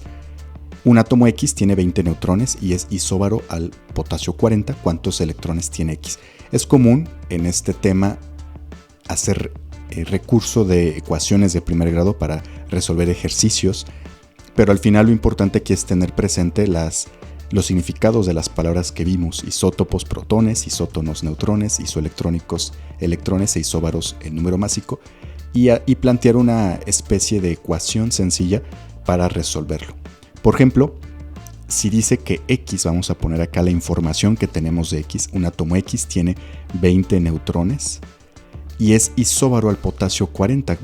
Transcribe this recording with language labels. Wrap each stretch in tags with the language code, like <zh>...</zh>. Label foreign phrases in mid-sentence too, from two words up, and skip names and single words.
<es>Un átomo X tiene 20 neutrones y es isóbaro al potasio 40. ¿Cuántos electrones tiene X? Es común en este tema hacer recurso de ecuaciones de primer grado para resolver ejercicios, pero al final lo importante aquí es tener presente los significados de las palabras que vimos: isótopos, protones; isótonos, neutrones; isoelectrónicos, electrones; e isóbaros, el número másico, y plantear una especie de ecuación sencilla para resolverlo. Por ejemplo, si dice que X, vamos a poner acá la información que tenemos de X, un átomo X tiene 20 neutrones y es isóbaro al potasio 40.</es>